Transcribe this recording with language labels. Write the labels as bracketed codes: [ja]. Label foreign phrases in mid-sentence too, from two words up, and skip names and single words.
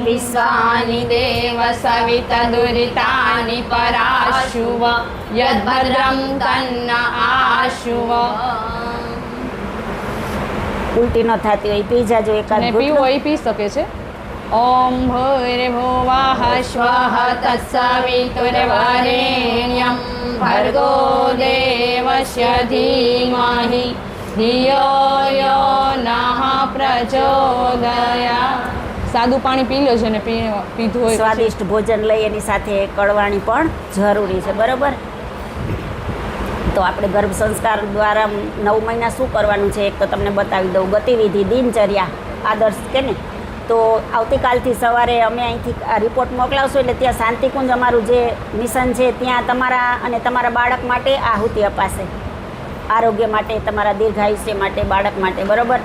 [sa] विश्वानि देव सविता दुरितानि पराशुव यद्भद्रम तन्न आशुव. [gu] ઉલટી ન થતી હોય પી જાજો એકાદ અને ઘૂંટડો. પીવું હોય પી શકે છે. [sa] ओम भूर्भुवः श्वः तत्सवितुर्वरेण्यं भर्गो देवस्य धीमहि धियो यो नः प्रचोदयात्. [gu] સાદું પાણી પી લો છે ને પીધું હોય સ્વાદિષ્ટ ભોજન લઈ એની સાથે કડવાણી પણ જરૂરી છે, બરાબર? તો આપણે ગર્ભ સંસ્કાર દ્વારા 9 મહિના શું કરવાનું છે એક તો તમને બતાવી દઉં. ગતિવિધિ, દિનચર્યા, આદર્શ કે ને. તો આવતીકાલથી સવારે અમે અહીંથી આ રિપોર્ટ મોકલાવશું એટલે ત્યાં શાંતિકુંજ અમારું જે મિશન છે ત્યાં તમારા અને તમારા બાળક માટે આહુતિ અપાશે, આરોગ્ય માટે, તમારા દીર્ઘાયુષ્ય માટે, બાળક માટે, બરાબર?